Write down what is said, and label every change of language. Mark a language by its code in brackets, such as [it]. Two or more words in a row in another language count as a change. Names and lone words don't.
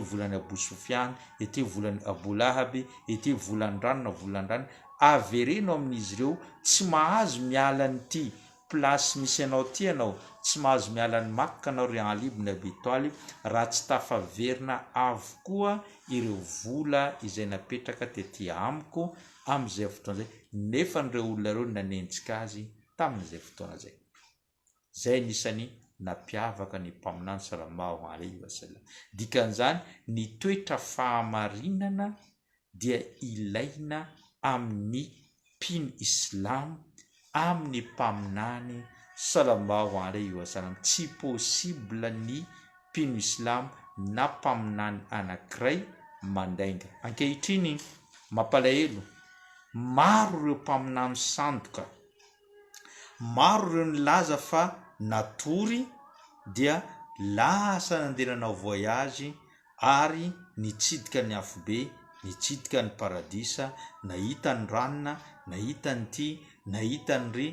[mg] volan'ny Abu Sufyan ity volan'ny Abu Lahab ity volan'ny ranona avereno amin'izy ireo tsy mahazo miala n'ity plasy misy anao ty anao tsy mahazo miala ny Makka anao ry alibny Abi Talib raha tsy tafaverina avokoa ireo vola izay napetraka tetỳ amiko amin'izay fotoana zay nefa nireo olona reo nanenjika azy tamin'izay fotoana zay. Zay nisany napiavaka ny mpaminany [ar] صلى الله عليه وسلم. [mg] Dikan'izany ny toetra fahamarinana dia ilaina amin'ny mpino islam amin'ny mpaminany [ar] صلى الله عليه وسلم. [mg] Tsy possible ny mpino islam na mpaminany anankiray mandainga. Ankehitriny mampalahelo maro ireo mpaminany sandoka, maro ireo nilaza fa natory dia lasa nandeha nanao voyage ary nitsidika ny afobe, nitsidika ny paradisa, nahita ny ranona, nahita ny ty, nahita ny ry.